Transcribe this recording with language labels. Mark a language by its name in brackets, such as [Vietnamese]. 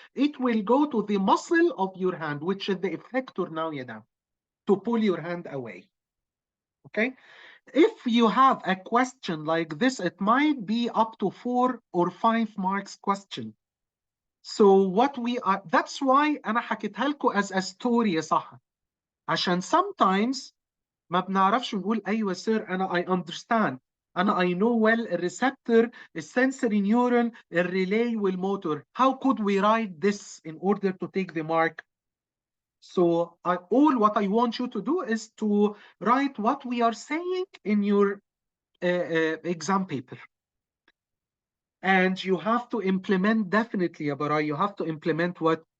[English] It will go to the muscle of your hand, which is the effector now يا to pull your hand away. Okay? If you have a question like this, it might be up to 4 or 5 marks question. So what we are, that's why [Arabic] أنا حكيتها لكم [English] as a story يا صح. [Arabic] عشان sometimes ما بنعرفش نقول أيوة سير أنا [English] I understand. [Arabic] أنا [English] I know well [Arabic] الريسبتور السنسوري نيورون الريلاي والموتور. [English] How could we write this in order to take the mark? So all what I want you to do is to write what we are saying in your exam paper. And you have to implement definitely, Abara, you have to implement what?